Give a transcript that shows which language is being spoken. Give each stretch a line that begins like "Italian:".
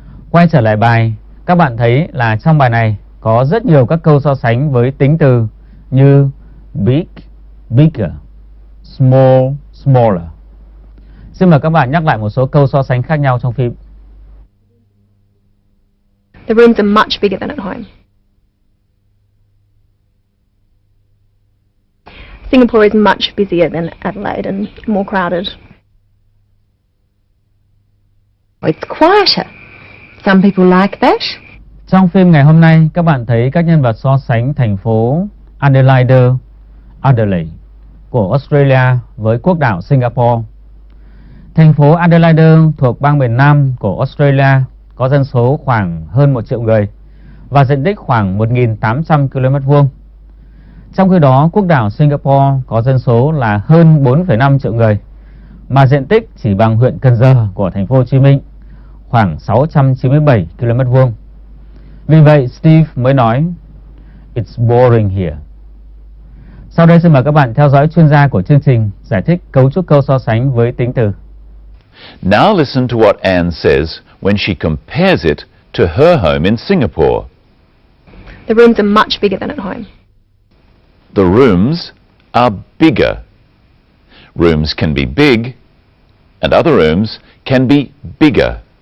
Vietnamese: Quay trở lại bài, các bạn thấy là trong bài này có rất nhiều các câu so sánh với tính từ như big, bigger, small, smaller. Xin mời các bạn nhắc lại một số câu so sánh khác nhau trong phim.
English: The rooms are much bigger than at home. Singapore is much busier than Adelaide and more crowded. It's quieter. Some people like that.
Vietnamese: Trong phim ngày hôm nay, các bạn thấy các nhân vật so sánh thành phố Adelaide của Australia với quốc đảo Singapore. Thành phố Adelaide thuộc bang miền Nam của Australia có dân số khoảng hơn 1 triệu người và diện tích khoảng 1.800 km². Trong khi đó, quốc đảo Singapore có dân số là hơn 4,5 triệu người mà diện tích chỉ bằng huyện Cần Giờ của thành phố Hồ Chí Minh, khoảng 697 km². Vì vậy, Steve mới nói
English: It's boring here.
Vietnamese: Sau đây xin mời các bạn theo dõi chuyên gia của chương trình giải thích cấu trúc câu so sánh với tính từ.
English: Now listen to what Anne says when she compares it to her home in Singapore. The rooms are much bigger than at home. The rooms are bigger. Rooms can be big, and other rooms can be bigger.